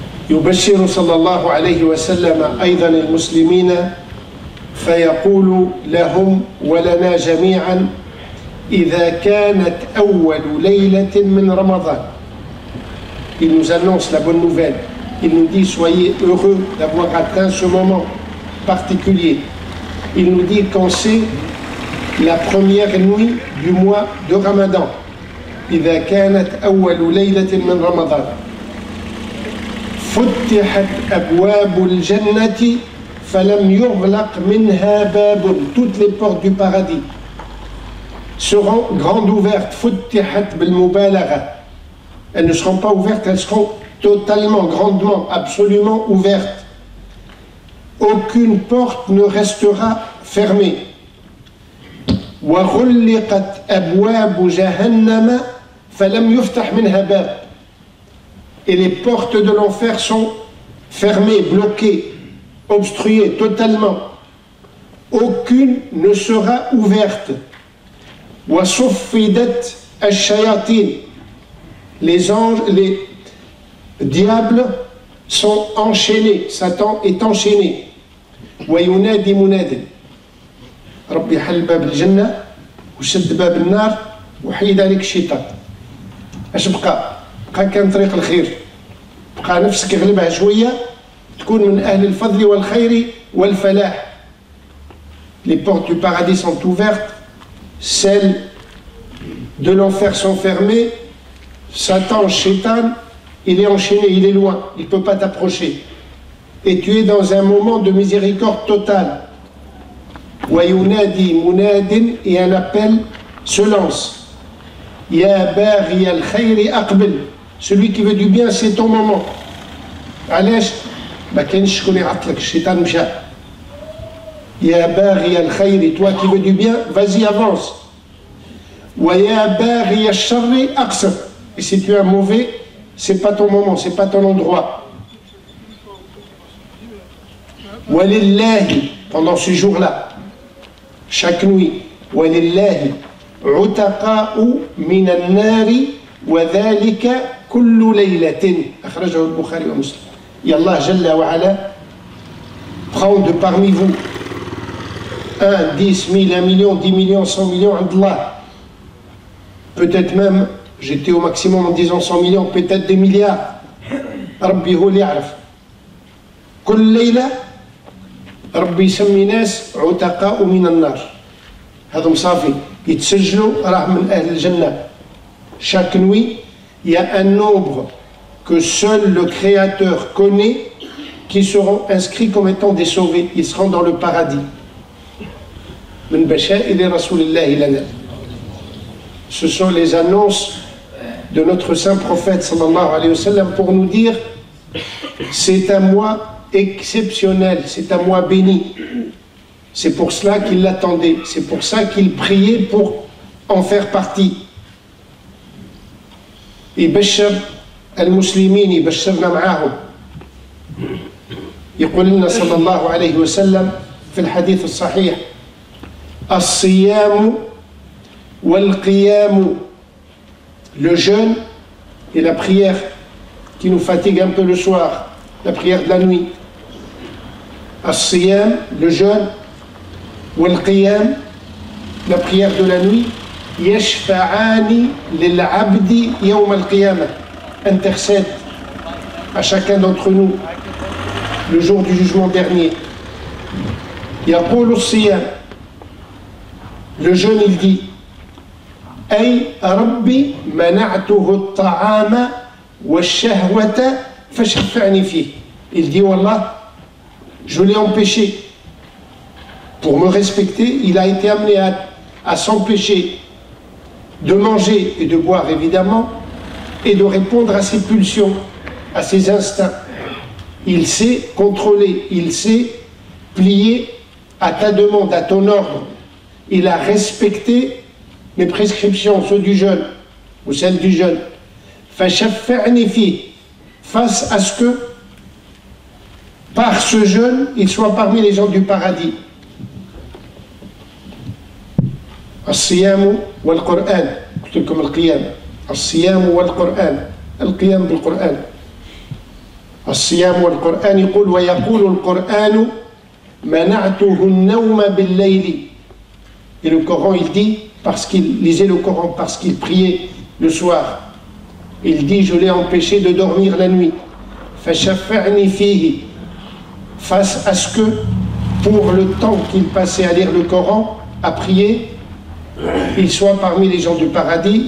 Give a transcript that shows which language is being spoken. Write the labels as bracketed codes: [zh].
[ar] يبشر صلى الله عليه وسلم أيضا المسلمين فيقول لهم ولنا جميعا إذا كانت أول ليلة من رمضان. [fr] Il nous annonce la bonne nouvelle il nous dit soyez heureux d'avoir atteint ce moment particulier. Il nous dit quand c'est la première nuit du mois de Ramadan. [ar] إذا كانت أول ليلة من رمضان فتحت أبواب الجنة فلم يغلق منها باب. [fr] Toutes les portes du paradis seront grandes ouvertes. [ar] فتحت بالمبالغة. [fr] Elles ne seront pas ouvertes, elles seront totalement, grandement, absolument ouvertes. Aucune porte ne restera fermée. [ar] وغلقت أبواب جهنم فلم يفتح منها باب. [fr] Et les portes de l'enfer sont fermées, bloquées, obstruées totalement. Aucune ne sera ouverte. [ar] وصفدت الشياطين. [fr] Les anges, les diables sont enchaînés. Satan est enchaîné. [ar] وينادي مناد ربي حل باب الجنة وشد باب النار وحيد عليك الشيطان. اش بقى كان طريق الخير، بقى نفسك يغلبها شوية تكون من أهل الفضل والخير والفلاح. [fr] Les portes du paradis sont ouvertes, celles de l'enfer sont fermées. Satan, Shaitan, il est enchaîné, il est loin, il ne peut pas t'approcher. Et tu es dans un moment de miséricorde totale. [ar] وَيُنَادِي مُنَادٍ, [fr] et un appel se lance. [ar] يَا بَاغِيَ الْخَيْرِ أَقْبِلْ. [fr] Celui qui veut du bien, c'est ton moment. [ar] علاش؟ ما كاينش شكون يعطلك، الشيطان مشى. يا باغي الخير, [fr] toi qui veux du bien, vas-y avance. [ar] وَيَا بَاغِيَ الشَّرِّ أَقْصِرْ. [fr] Et si tu es un mauvais, c'est pas ton moment, c'est pas ton endroit. [ar] وَلِلَّهِ, [fr] pendant ce jour-là, chaque nuit, [ar] وَلِلَّهِ عُتَقَاءُ مِنَ النَّارِ وَذَلِكَ كُلُّ لَيْلَةٍ. أخرجه البخاري ومسلم. [fr] Et Allah Jalla wa Ala prend de parmi vous 1, 10 000, 1 million, 10 millions, 100 millions, Allah. Peut-être même, j'étais au maximum en disant 100 millions, peut-être des milliards. [ar] Rabbi hu li ya'raf. كل ليلة ربي يسمي ناس عتقاء من النار. هذا صافي يتسجلوا راه من أهل الجنة. [fr] Chaque nuit, il y a un nombre que seul le Créateur connaît qui seront inscrits comme étant des sauvés. Ils seront dans le paradis. [ar] من بشائر رسول الله لنا. [fr] Ce sont les annonces de notre saint prophète [ar] sallallahu alayhi wa sallam [fr] pour nous dire c'est un mois exceptionnel, c'est un mois béni. C'est pour cela qu'il l'attendait, c'est pour ça qu'il priait pour en faire partie. [ar] يبشر المسلمين يبشرنا معاهم. يقول لنا صلى الله عليه وسلم في الحديث الصحيح الصيام والقيام, [fr] le jeûne et la prière qui nous fatigue un peu le soir, la prière de la nuit. [ar] الصيام, [fr] le jeûne, [ar] والقيام, [fr] la prière de la nuit. [ar] يشفعان للعبد يوم القيامة, [fr] intercède à chacun d'entre nous le jour du jugement dernier. [ar] يقول الصيام, [fr] le jeûne, il dit [ar] أي ربي منعته الطعام والشهوة فشفعني فيه. [fr] Il dit Wallah, je l'ai empêché pour me respecter, il a été amené à s'empêcher de manger et de boire évidemment et de répondre à ses pulsions, à ses instincts. Il s'est contrôlé, il s'est plié à ta demande, à ton ordre. Il a respecté mes prescriptions, ceux du jeûne ou celles du jeûne. [ar] فشفعني فيه, [fr] face à ce que par ce jeûne il soit parmi les gens du paradis. [ar] الصيام والقرآن, قلت لكم القيام, الصيام والقرآن, القيام بالقرآن. الصيام والقرآن, يقول ويقول القرآن منعته النوم بالليل. [fr] Et le Coran, il dit, parce qu'il lisait le Coran, parce qu'il priait le soir, il dit je l'ai empêché de dormir la nuit. [ar] فشفعني فيه, [fr] face à ce que, pour le temps qu'il passait à lire le Coran, à prier, il soit parmi les gens du paradis.